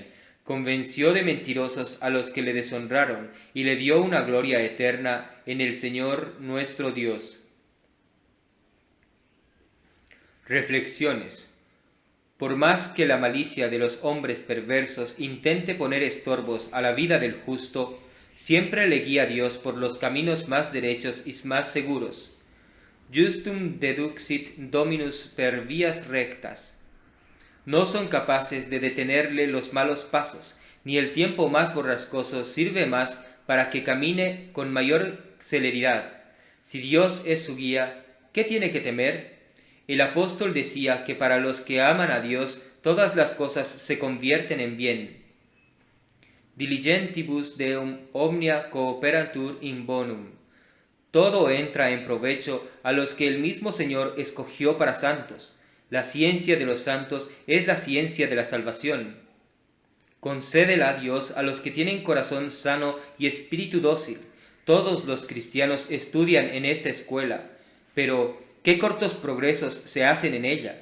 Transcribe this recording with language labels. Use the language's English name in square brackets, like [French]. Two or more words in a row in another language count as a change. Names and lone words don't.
[Spanish] Convenció de mentirosos a los que le deshonraron, y le dio una gloria eterna en el Señor nuestro Dios. Reflexiones. Por más que la malicia de los hombres perversos intente poner estorbos a la vida del justo, siempre le guía Dios por los caminos más derechos y más seguros. [Latin] Justum deduxit Dominus per vias rectas. [Spanish] No son capaces de detenerle los malos pasos, ni el tiempo más borrascoso sirve más para que camine con mayor celeridad. Si Dios es su guía, ¿qué tiene que temer? El apóstol decía que para los que aman a Dios todas las cosas se convierten en bien. [Latin] Diligentibus Deum omnia cooperantur in bonum. [Spanish] Todo entra en provecho a los que el mismo Señor escogió para santos. La ciencia de los santos es la ciencia de la salvación. Concédela a Dios a los que tienen corazón sano y espíritu dócil. Todos los cristianos estudian en esta escuela, pero ¿qué cortos progresos se hacen en ella?